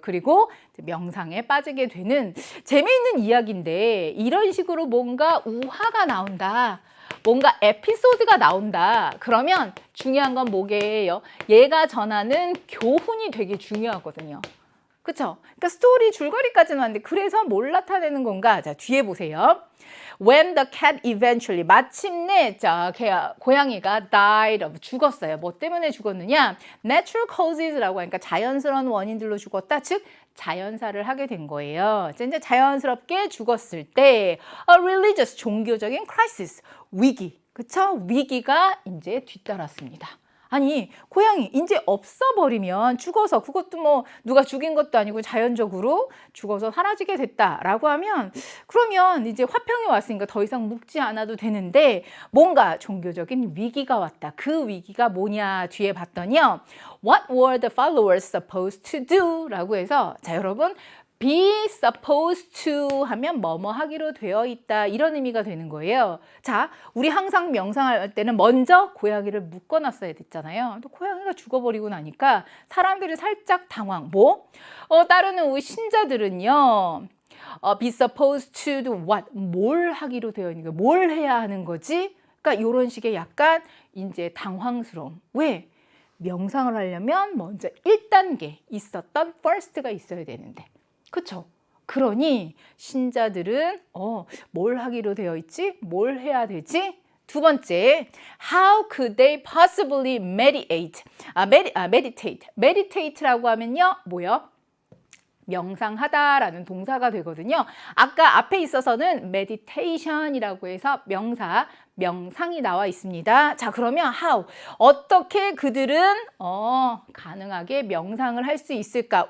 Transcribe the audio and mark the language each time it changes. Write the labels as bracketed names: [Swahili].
[Korean] 그리고 명상에 빠지게 되는 재미있는 이야기인데, 이런 식으로 뭔가 우화가 나온다, 뭔가 에피소드가 나온다, 그러면 중요한 건 뭐게요? 얘가 전하는 교훈이 되게 중요하거든요. 그쵸? 그러니까 스토리 줄거리까지는 왔는데 그래서 뭘 나타내는 건가? 자, 뒤에 보세요. [English] When the cat eventually, [Korean] 마침내 고양이가 [English] died of, [Korean] 죽었어요. 뭐 때문에 죽었느냐? [English] Natural causes [Korean] 라고 하니까 자연스러운 원인들로 죽었다. 즉 자연사를 하게 된 거예요. 이제 자연스럽게 죽었을 때 [English] a religious, [Korean] 종교적인 crisis, 위기, 그쵸? 위기가 이제 뒤따랐습니다. 아니, 고양이 이제 없어버리면 죽어서 그것도 뭐 누가 죽인 것도 아니고 자연적으로 죽어서 사라지게 됐다라고 하면 그러면 이제 화평이 왔으니까 더 이상 묵지 않아도 되는데 뭔가 종교적인 위기가 왔다. 그 위기가 뭐냐 뒤에 봤더니요. [English] What were the followers supposed to do? [Korean] 라고 해서 자 여러분 [English] be supposed to [Korean] 하면 뭐뭐 하기로 되어 있다 이런 의미가 되는 거예요. 자, 우리 항상 명상할 때는 먼저 고양이를 묶어놨어야 됐잖아요. 또 고양이가 죽어버리고 나니까 사람들이 살짝 당황. 뭐? 따르는 우리 신자들은요. [English] be supposed to do what? [Korean] 뭘 하기로 되어 있는 거야? 뭘 해야 하는 거지? 그러니까 이런 식의 약간 이제 당황스러움. 왜? 명상을 하려면 먼저 1단계 있었던 first가 있어야 되는데. 그쵸? 그러니 신자들은 뭘 하기로 되어 있지? 뭘 해야 되지? 두 번째, [English] how could they possibly meditate? meditate. [Korean] meditate라고 하면요, 뭐요? 명상하다라는 동사가 되거든요. 아까 앞에 있어서는 meditation이라고 해서 명상이 나와 있습니다. 자, 그러면 how? 어떻게 그들은 가능하게 명상을 할 수 있을까?